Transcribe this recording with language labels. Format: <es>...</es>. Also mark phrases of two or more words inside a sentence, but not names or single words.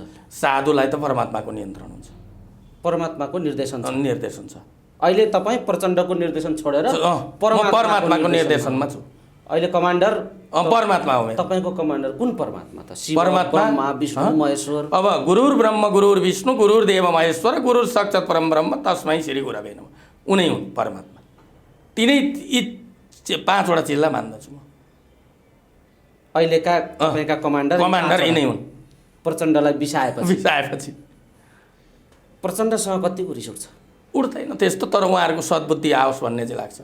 <ne>साधुलाई त परमात्माको नियन्त्रण हुन्छ। परमात्माको निर्देशन छ। अहिले तपाईँ प्रचण्डको निर्देशन छोडेर परमात्माको निर्देशनमा छु। अहिले कमान्डर परमात्मा हो। तपाईँको कमान्डर कुन परमात्मा त? परमात्मा विष्णु महेश्वर।</ne> <sa>अब गुरुर ब्रह्म गुरुर विष्णु गुरुर देव महेश्वर गुरुर साक्षात् परम ब्रह्म तस्मै श्री गुरवे नमः।</sa> <ne>उनै हुन् परमात्मा। तिनै यी 5वटा चिल्ला मान्दछु म। अहिलेका तपाईँका कमान्डर यिनै हुन्। प्रचण्डलाई बिसाएपछि प्रचण्डसँग कतिको रिस उठ्छ? उठ्दैन त्यस्तो, तर उहाँहरूको सद्बुद्धि आओस् भन्ने चाहिँ लाग्छ।</ne>